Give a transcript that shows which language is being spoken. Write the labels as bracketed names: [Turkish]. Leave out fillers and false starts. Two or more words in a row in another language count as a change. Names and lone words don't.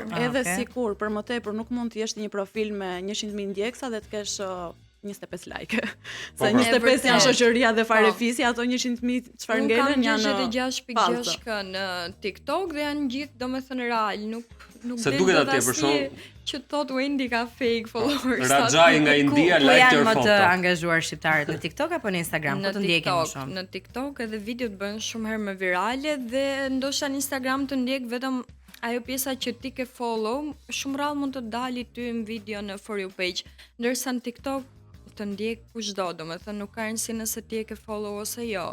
[Albanian] Po, edhe sikur, për më tepër nuk mund të jesh një profil me 100.000 ndjekësa dhe të kesh 25 like. Se 25 janë shoqëria dhe farefisi, ato 100.000 çfarë ngelen janë. Unë kam 66.6 në TikTok dhe janë gjithë domethënë real, nuk se duket atje për shkak që thot Wendy ka [English] fake followers. [Albanian] Rajai nga India [English] like your photo. [Albanian] Janë më të angazhuar shqiptarët në TikTok apo në Instagram, po të ndjekin më shumë. Në TikTok edhe videot bëhen shumë herë më virale dhe ndoshta në Instagram të ndjek vetëm ajo pjesa që ti ke follow, shumë rrallë mund të dali ty në video në For You page, ndërsa në TikTok të ndjek kushdo, domethënë nuk ka rëndësi nëse ti e ke follow ose jo.